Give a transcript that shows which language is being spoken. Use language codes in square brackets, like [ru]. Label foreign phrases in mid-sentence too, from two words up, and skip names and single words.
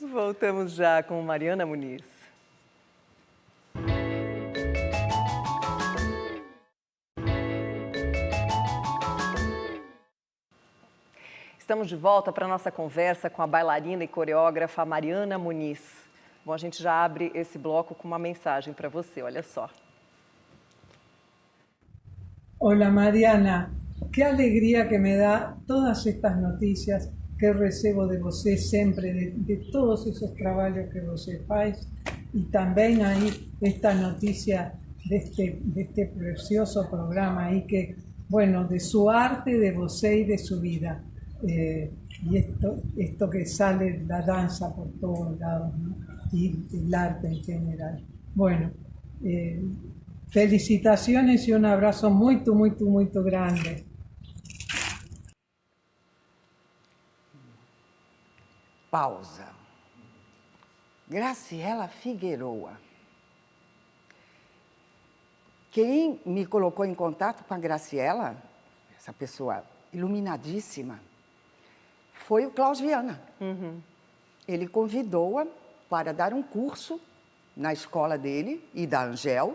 [pt] Voltamos já com Mariana Muniz. Estamos de volta para a nossa conversa com a bailarina e coreógrafa Mariana Muniz. Bom, a gente já abre esse bloco com uma mensagem para você, olha só. [es] Hola Mariana, qué alegría que me da todas estas noticias que [pt] recebo de você sempre, [es] de todos esos [pt] trabalhos que você faz [es] y también ahí esta noticia de este precioso programa ahí que, bueno, de su arte, de você y de su vida. Y esto que sale la danza por todos lados, ¿no? Y el arte en general. Bueno, felicitaciones y un abrazo muy, muy, muy grande. [pt] Pausa. Graciela Figueroa. Quem me colocou em contato com a Graciela, essa pessoa iluminadíssima, foi o Klaus Viana. Ele convidou-a para dar um curso na escola dele e da Angel.